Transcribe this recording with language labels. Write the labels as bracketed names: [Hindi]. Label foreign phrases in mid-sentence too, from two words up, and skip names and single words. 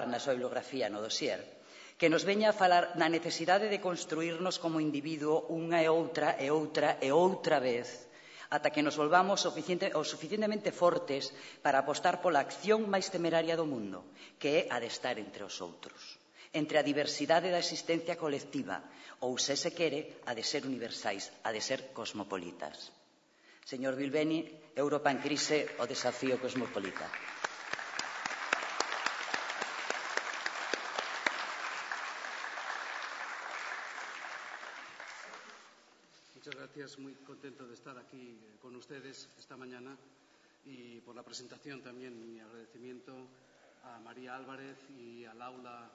[Galician] na súa bibliografía no dossier, que nos veña a falar na necesidade de construirnos como individuo unha e outra e outra e outra vez, ata que nos volvamos o suficientemente fortes para apostar pola acción máis temeraria do mundo, que é a de estar entre os outros, entre a diversidade da existencia colectiva, ou, se se quere, a de ser universais, a de ser cosmopolitas. Señor Bilbeni, Europa en crise, o desafío cosmopolita. [Spanish] Muchas gracias, muy contento de estar aquí con ustedes esta mañana y por la presentación también mi agradecimiento a María Álvarez y al aula.